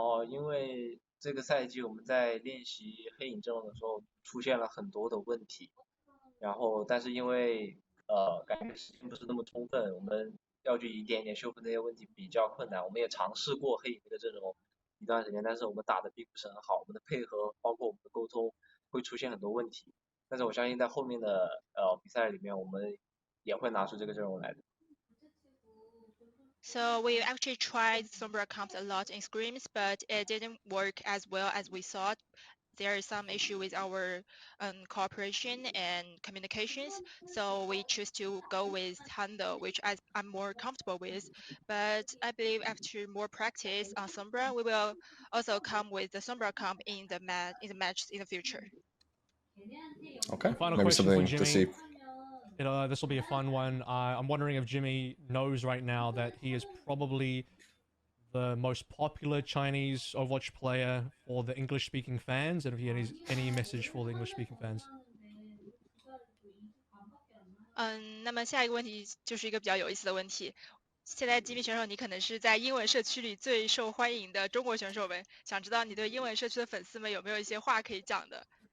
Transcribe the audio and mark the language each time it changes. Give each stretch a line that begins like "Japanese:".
Chinese: 因为这个赛季我们在练习黑影阵容的时候出现了很多的问题，然后但是因为感觉时间不是那么充分，我们要去一点一点修复这些问题比较困难。我们也尝试过黑影这个阵容一段时间，但是我们打的并不是很好，我们的配合包括我们的沟通会出现很多问题。但是我相信在后面的比赛里面，我们也会拿出这个阵容来的。
English: So we actually tried Sombra comps a lot in scrims, but it didn't work as well as we thought. There is some issue with our cooperation and communications, so we choose to go with Handle, which I'm more comfortable with. But I believe after more practice on Sombra, we will also come with the Sombra comp in the match in the future. Okay, Final maybe question for something to see. This will be a fun one. I'm wondering if Jimmy knows right now that he is probably the most popular Chinese Overwatch player for the English-speaking fans, and if he has any message for the English-speaking fans.
Chinese: 那么下一个问题就是一个比较有意思的问题。现在吉米选手，你可能是在英文社区里最受欢迎的中国选手呗？想知道你对英文社区的粉丝们有没有一些话可以讲的？